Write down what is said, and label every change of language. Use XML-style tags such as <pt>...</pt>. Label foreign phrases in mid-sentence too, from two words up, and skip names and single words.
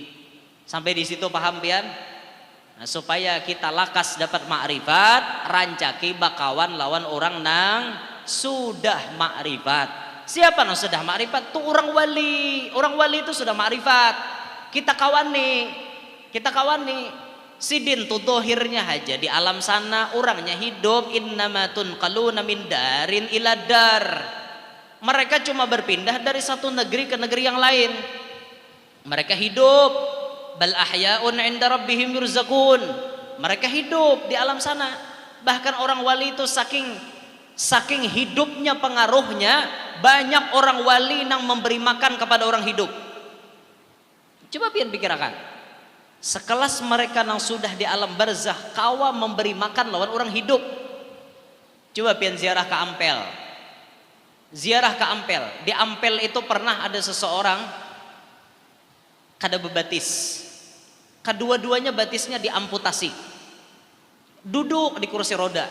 <bjn>Sampai di situ paham pian? Nah, supaya kita lakas dapat makrifat, rancaki bakawan lawan orang nang sudah makrifat. Siapa nang sudah makrifat? Tuh orang wali. Orang wali itu sudah makrifat. Kita kawan nih. Sidin tuh dohirnya aja di alam sana orangnya hidup</bjn> <ar>إنما ينتقلون من دار إلى دار.</ar> <bjn>Mereka cuma berpindah dari satu negeri ke negeri yang lain. Mereka hidup</bjn> <ar>بل أحياء عند ربهم يرزقون.</ar> <bjn>Mereka hidup di alam sana. Bahkan orang wali itu saking hidupnya pengaruhnya, banyak orang wali yang memberi makan kepada orang hidup. Coba pian pikirkan. Sekelas mereka yang sudah di alam barzah kawa memberi makan lawan orang hidup. Coba pian ziarah ke Ampel. Ziarah ke Ampel. Di Ampel itu pernah ada seseorang kada bebatis. Kedua-duanya batisnya diamputasi. Duduk di kursi roda.</bjn>